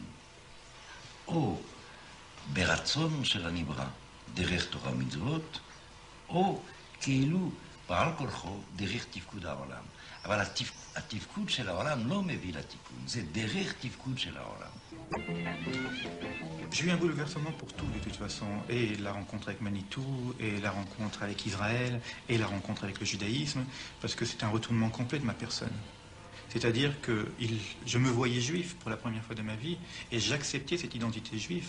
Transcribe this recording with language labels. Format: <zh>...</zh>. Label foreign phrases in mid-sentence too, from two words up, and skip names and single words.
<he>או ברצון של הנברא, דרך תורה ומצוות, או כאילו בעל כורחו דרך תפקוד העולם. אבל התפקוד של העולם לא מביא לתיקון, זה דרך תפקוד של העולם.</he> <fr>J'ai eu un bouleversement pour tout de toute façon, et la rencontre avec Manitou, et la rencontre avec Israël, et la rencontre avec le judaïsme, parce que c'est un retournement complet de ma personne. C'est-à-dire que je me voyais juif pour la première fois de ma vie et j'acceptais cette identité juive.</fr>